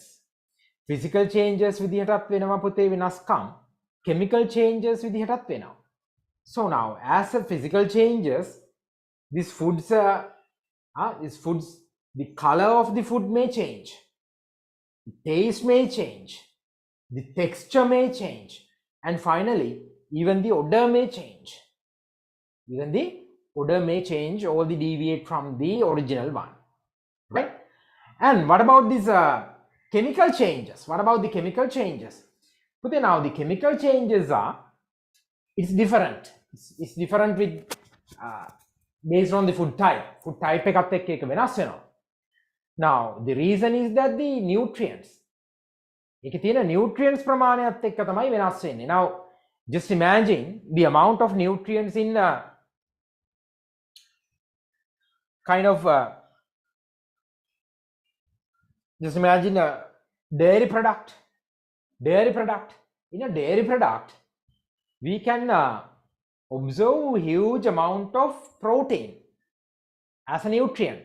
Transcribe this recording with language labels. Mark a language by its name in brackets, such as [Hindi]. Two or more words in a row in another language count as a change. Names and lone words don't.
[English] Physical changes [Sinhala] විදිහටත් වෙනවා පුතේ වෙනස්කම්. [English] Chemical changes [Sinhala] විදිහටත් වෙනවා. [English] So now as the physical changes, these foods the color of the food may change, the taste may change, the texture may change, and finally even the odor may change. Or the deviate from the original one, right? And what about these chemical changes? But now the chemical changes are, it's different. It's different with based on the food type. Food type [Sinhala] එකත් එක්ක එක වෙනස් වෙනවා. [English] Now the reason is that the nutrients, [Sinhala] ඒකේ තියෙන nutrients ප්‍රමාණයත් එක්ක තමයි වෙනස් වෙන්නේ. [English] Now just imagine the amount of nutrients in just imagine a dairy product. In a dairy product, we can observe huge amount of protein as a nutrient.